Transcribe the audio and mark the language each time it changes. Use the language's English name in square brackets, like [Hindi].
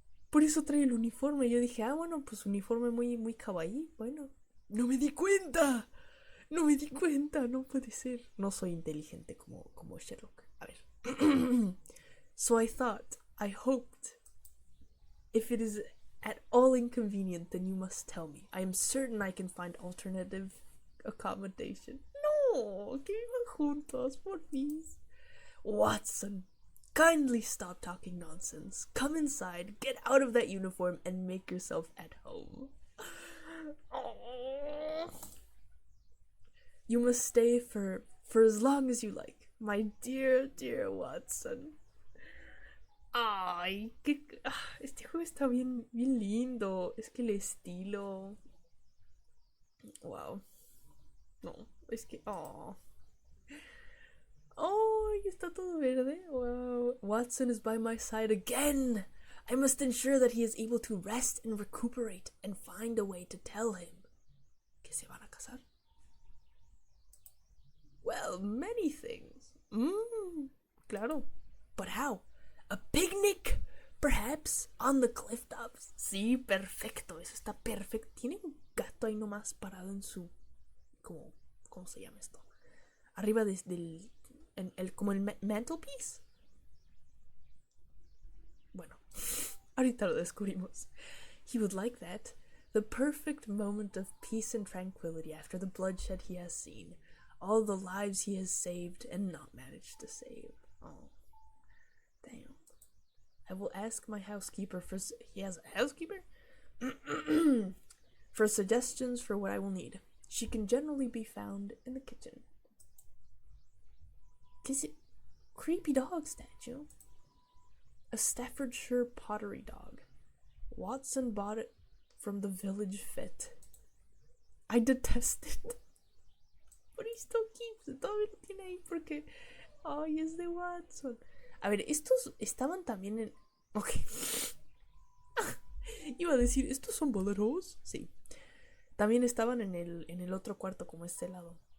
[Spanish] Por eso trae el uniforme. Yo dije, bueno, pues uniforme muy, muy kawaii. Bueno, no me di cuenta. No puede ser. No soy inteligente como Sherlock. A ver. [English] So I hoped, if it is at all inconvenient, then you must tell me. I am certain I can find alternative accommodation. [Spanish] No, que vivan juntos, [English] please. Watson, kindly stop talking nonsense. Come inside, get out of that uniform, and make yourself at home. Oh. You must stay for as long as you like, my dear, dear Watson. [Spanish] Ay, este juego está bien, bien lindo. Es que el estilo. Wow. No, es que. Oh. Oh, está todo verde. Wow. [English] Watson is by my side again. I must ensure that he is able to rest and recuperate and find a way to tell him. [Spanish] ¿Que se van a casar? [English] Well, many things. Claro. But how? A picnic? Perhaps on the cliff tops. [Spanish] Sí, perfecto. Eso está perfecto. Tiene un gato ahí nomás parado en su. ¿Cómo se llama esto? Arriba del. Como el mantelpiece. Bueno, ahorita lo descubrimos. [English] He would like that. The perfect moment of peace and tranquility after the bloodshed he has seen. All the lives he has saved and not managed to save. Oh, damn. I will ask my housekeeper for... He has a housekeeper? For suggestions for what I will need. She can generally be found in the kitchen. Is it? Creepy dog statue? A Staffordshire pottery dog. Watson bought it from the village fit. I detest it. But he still keeps it. [Spanish] Todavía lo tiene ahí porque... Ay, es de Watson. A ver, estos estaban también en... Ok. Iba a decir, ¿estos son boleros? Sí. También estaban en el otro cuarto, como este lado.